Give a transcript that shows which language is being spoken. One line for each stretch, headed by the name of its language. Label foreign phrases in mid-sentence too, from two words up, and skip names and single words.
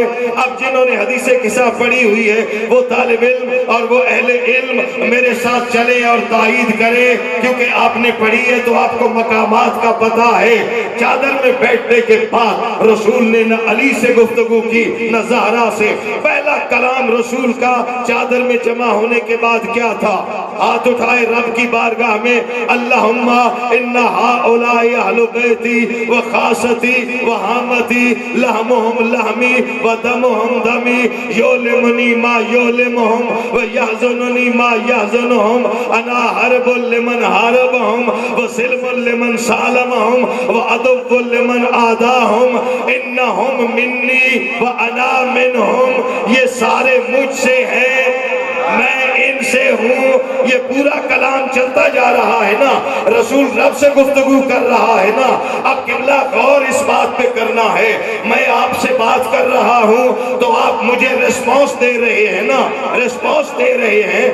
Urdu: اب جنہوں نے حدیث قصہ پڑھی ہوئی ہے وہ طالب علم اور وہ اہل علم میرے ساتھ چلیں اور تائید کریں، کیونکہ آپ نے پڑھی ہے تو آپ کو مقامات کا پتہ ہے۔ چادر میں بیٹھنے کے بعد رسول نے نہ علی سے گفتگو کی نہ زہرا سے۔ پہلا کلام رسول کا چادر میں جمع ہونے کے بعد کیا تھا؟ ہاتھ اٹھائے رب کی بارگاہ میں
Arabic: اللہم انا ہؤلاء اہل بیتی و خاصتی و حامتی، لحمہم لحمی و دمہم دمی، یولمنی ما یولمہم و یحزننی ما یحزنہم، انا حرب لمن حاربہم و سلم لمن سالمہم و عدو لمن آداہم، انہم منی و انا منہم،
Urdu: یہ سارے مجھ سے ہیں میں ان سے ہوں۔ یہ پورا کلام چلتا جا رہا ہے نا، رسول رب سے گفتگو کر رہا ہے نا۔ اب قبلہ غور اس بات پہ کرنا ہے، میں آپ سے بات کر رہا ہوں تو آپ مجھے ریسپانس دے رہے ہیں نا، ریسپانس دے رہے ہیں۔